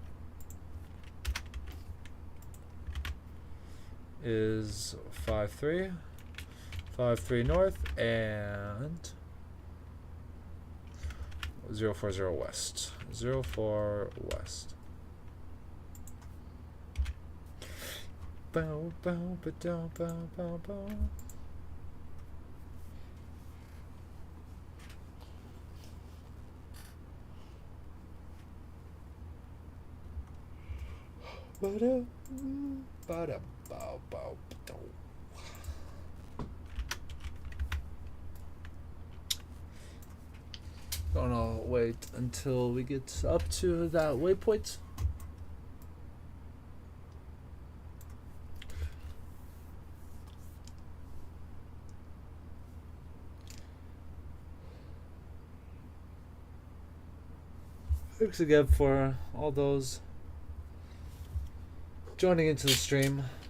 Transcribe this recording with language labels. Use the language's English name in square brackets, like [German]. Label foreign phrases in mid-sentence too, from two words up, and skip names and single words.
[English] is 53 north and 040 west. 04 west. Bow bow ba bow bow bow bow. Ba-da, ba-da, bow, bow, ba-dow. Gonna wait until we get up to that waypoint. Thanks again for all those joining into the stream.